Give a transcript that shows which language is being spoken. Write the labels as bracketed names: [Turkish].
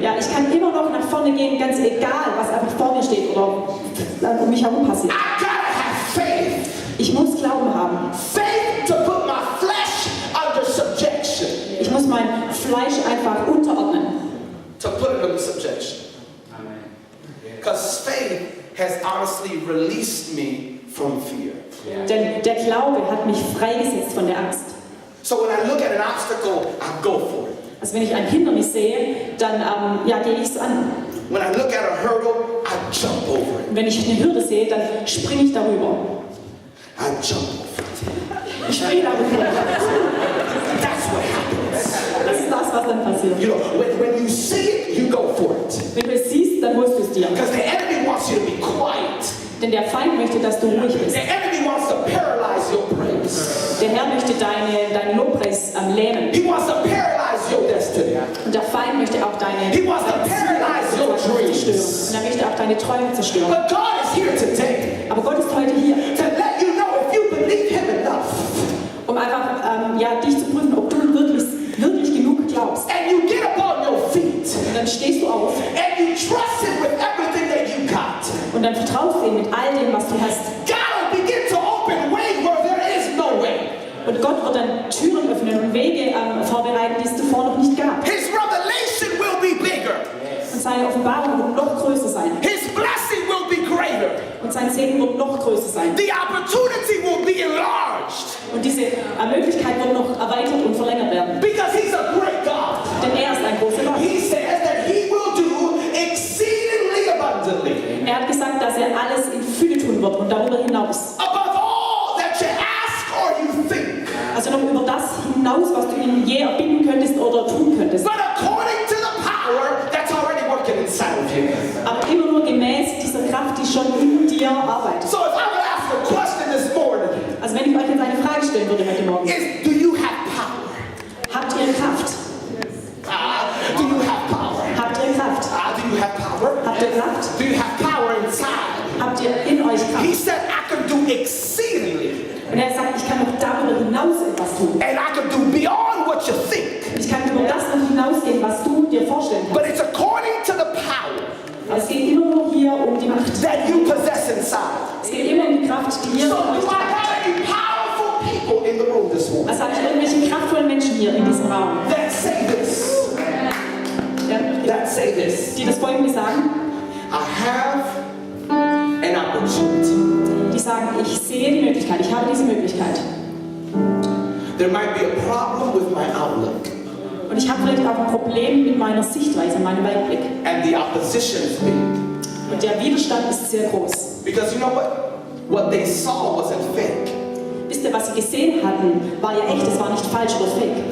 [German] Ja, ich kann immer noch nach vorne gehen, ganz egal, was einfach vor mir steht oder um mich herum passiert. [English] I gotta have faith. [German] Ich muss Glauben haben. [English] Faith to put my flesh under subjection. [German] Ich muss mein Fleisch einfach unterordnen. [English] To put it under subjection. Because faith has honestly released me from fear. [German] Denn der Glaube hat mich freigesetzt von der Angst. [English] So when I look at an obstacle, I go for it. [German] Also wenn ich ein Hindernis sehe, dann gehe ich es an. [English] When I look at a hurdle, I jump over it. [German] Und wenn ich eine Hürde sehe, dann springe ich darüber. [English] I jump over it. [German] Ich springe darüber. [English] That's what happens. [German] Das ist das, was dann passiert. [English] You know, when you see it, you go for it. [German] Wenn du es siehst, dann holst du es dir. [English] Because the enemy wants you to be quiet. [German] Denn der Feind möchte, dass du ruhig bist. [English] The enemy wants to paralyze your praise. [German] Der Herr möchte deinen Lobpreis lähmen. [English] He wants to paralyze your destiny. [German] Und der Feind möchte auch deine [English] He wants to paralyze your dreams. [German] zerstören. Und er möchte auch deine Träume zerstören. [English] But God is here today [German] Aber Gott ist heute hier, [English] to let you know if you believe Him enough [German] um einfach dich zu prüfen, ob du wirklich genug glaubst. [English] and you get up on your feet [German] Und dann stehst du auf [English] and you trust Him with everything that you got. [German] und dann vertraust du ihm mit all dem, was du hast. [English] God will begin to open ways where there is no way. [German] Und Gott wird dann Türen öffnen und Wege vorbereiten, die es zuvor noch nicht gab. [English] His revelation will be bigger. [German] Und seine Offenbarung wird noch größer sein. [English] His blessing will be greater. [German] Und sein Segen wird noch größer sein. [English] The opportunity will be enlarged [German] Und diese Möglichkeit wird noch erweitert und verlängert werden. [English] because He's a great God. [German] Denn er ist ein großer Gott. [English] He says that He will do exceedingly abundantly [German] Er hat gesagt, dass er alles in Fülle tun wird und darüber hinaus. [English] above all that you ask or you think. [German] Also noch über das hinaus, was du ihm je erbitten könntest oder tun könntest. [English] But according to the power that's already working inside of you. [German] Aber immer nur gemäß dieser Kraft, die schon in dir arbeitet. [English] So if I would ask a question this morning, [German] Also wenn ich euch jetzt eine Frage stellen würde heute Morgen. [English] is do you have power? [German] Habt ihr Kraft? [English] Do you have power? [German] Habt ihr Kraft? [English] Do you have power? [German] Habt ihr Kraft? [English] Do you have power inside? [German] Habt ihr in euch [English] He [German] Kraft? [English] said I can do exceedingly [German] Und er sagt, ich kann noch darüber hinaus etwas tun. [English] and I can do beyond what you think. [German] Ich kann über das noch hinausgehen, was du dir vorstellen [English] But [German] kannst. [English] it's according to the power [German] Aber es geht immer nur hier um die Macht. [English] that you possess inside. [German] Es geht immer um die Kraft, die ihr [English] So [German] in euch [English] do I [German] habt. [English] got any powerful people in the room this morning [German] Also habe ich irgendwelche kraftvollen Menschen hier in diesem Raum, [English] that say this, that say this. [German] die das Folgende sagen. [English] I have an opportunity. [German] Die sagen, ich sehe die Möglichkeit, ich habe diese Möglichkeit. [English] There might be a problem with my outlook. [German] Und ich habe vielleicht auch ein Problem mit meiner Sichtweise, meinem Weitblick. [English] And the opposition is big. [German] Und der Widerstand ist sehr groß. [English] Because you know what? What they saw wasn't fake. [German] Wisst ihr, was sie gesehen hatten, war ja echt, es war nicht falsch oder fake.